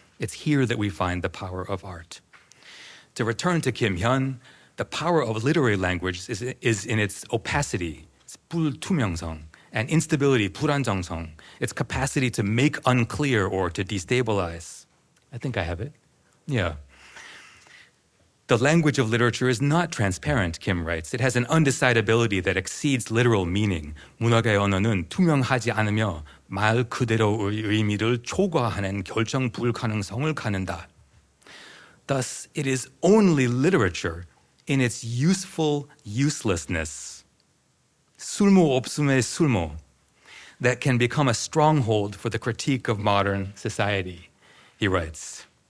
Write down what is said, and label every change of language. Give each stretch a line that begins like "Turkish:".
English: It's here that we find the power of art. To return to Kim Hyun, the power of literary language is in its opacity, its 불투명성, and instability, 불안정성, its capacity to make unclear or to destabilize. I think I have it. Yeah. The language of literature is not transparent, Kim writes. It has an undecidability that exceeds literal meaning.
Korean: 문학의 언어는 투명하지 않으며 말 그대로의 의미를 초과하는 결정 불가능성을 갖는다.
English: Thus, it is only literature in its useful uselessness,
Korean: 쓸모 없음의 쓸모,
English: that can become a stronghold for the critique of modern society, he writes.